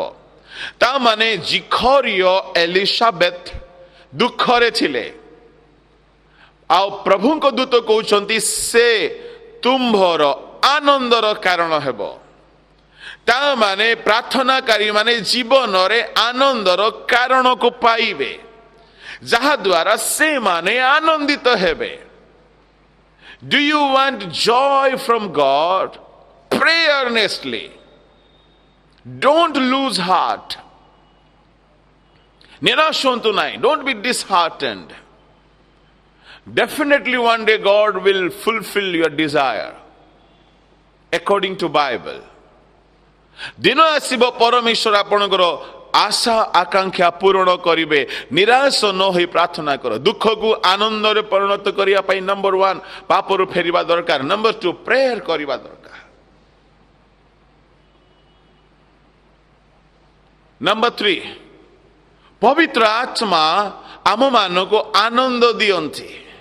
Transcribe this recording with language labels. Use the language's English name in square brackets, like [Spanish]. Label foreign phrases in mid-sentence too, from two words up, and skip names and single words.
[Odia] ତା ମାନେ ଜିଖରିୟ ଏଲିସାବେଥ ଦୁଃଖରେ ଥିଲେ, ଆଉ ପ୍ରଭୁଙ୍କ ଦୂତ କହୁଛନ୍ତି ସେ ତୁମ୍ଭର ଆନନ୍ଦର କାରଣ ହେବ। ତା ମାନେ ପ୍ରାର୍ଥନାକାରୀ ମାନେ ଜୀବନରେ ଆନନ୍ଦର କାରଣକୁ ପାଇବେ, ଯାହାଦ୍ୱାରା ସେମାନେ ଆନନ୍ଦିତ ହେବେ। [English] Do you want joy from God? Pray earnestly. Don't lose heart. [Odia] ନିରାଶ ହୁଅନ୍ତୁ ନାହିଁ. [English] Don't be disheartened. Definitely one day God will fulfill your desire according to Bible. [Odia] ଦିନ ଆସିବ ପରମେଶ୍ୱର ଆପଣଙ୍କର ଆଶା ଆକାଂକ୍ଷା ପୂରଣ କରିବେ। ନିରାଶ ନ ହୋଇ ପ୍ରାର୍ଥନା କର। ଦୁଃଖକୁ ଆନନ୍ଦରେ ପରିଣତ କରିବା ପାଇଁ ନମ୍ବର 1 ପାପରୁ ଫେରିବା ଦରକାର। ନମ୍ବର 2 ପ୍ରେୟର କରିବା ଦରକାର। ନମ୍ବର 3 ପବିତ୍ର ଆତ୍ମା ଆମମାନଙ୍କୁ ଆନନ୍ଦ ଦିଅନ୍ତି।